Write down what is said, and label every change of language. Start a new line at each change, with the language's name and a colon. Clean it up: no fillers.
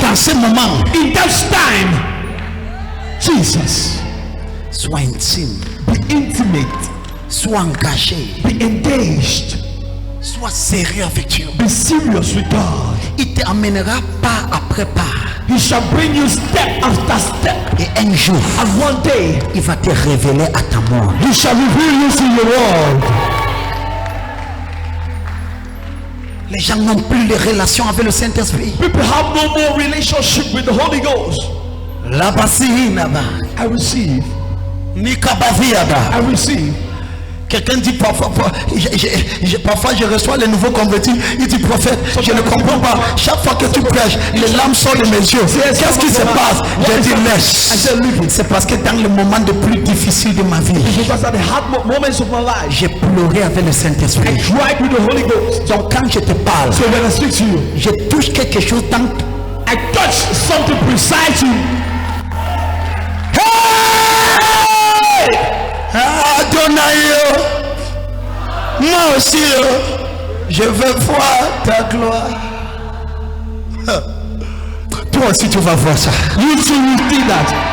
French: dans ce moment,
English: in that time, Jesus,
French: sois intime,
English: be intimate,
French: sois engagé,
English: be engaged,
French: sois sérieux avec Dieu.
English: be serious with God.
French: Il t'amènera pas après pas.
English: He shall bring you step after step.
French: Et un jour,
English: And one day,
French: il va te révéler à ta mort.
English: he shall reveal you to your world.
French: Les gens n'ont plus de relations avec le Saint-Esprit.
English: People have no more relationship with the Holy Ghost. Labasinaba, I receive. Nikabaviada. I receive.
French: Quelqu'un dit parfois, parfois je reçois les nouveaux convertis, il dit prophète, je ne comprends pas. Chaque fois que tu prêches, les larmes sortent de mes yeux. Qu'est-ce qui se passe? Je dis laisse. C'est parce que dans le moment le plus difficile de ma vie,
English: Because at the hard moments of my life,
French: j'ai pleuré avec le Saint-Esprit.
English: cried with the Holy Ghost.
French: Donc quand je te parle,
English: So when I speak to you,
French: je touche quelque chose dans...
English: I touch something precise you.
French: Adonai, moi aussi, je veux voir ta gloire. Toi aussi tu vas voir ça.
English: You too will see that.